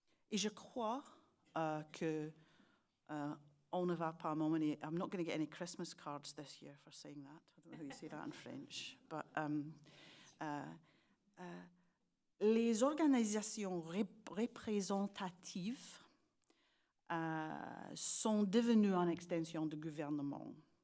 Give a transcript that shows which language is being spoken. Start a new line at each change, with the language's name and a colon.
French: Et je crois que on ne va pas m'emmener.
English: I'm not going to get any Christmas cards this year for saying that. I don't know how you say that in French.
French: But les organisations représentatives sont devenues une extension du gouvernement.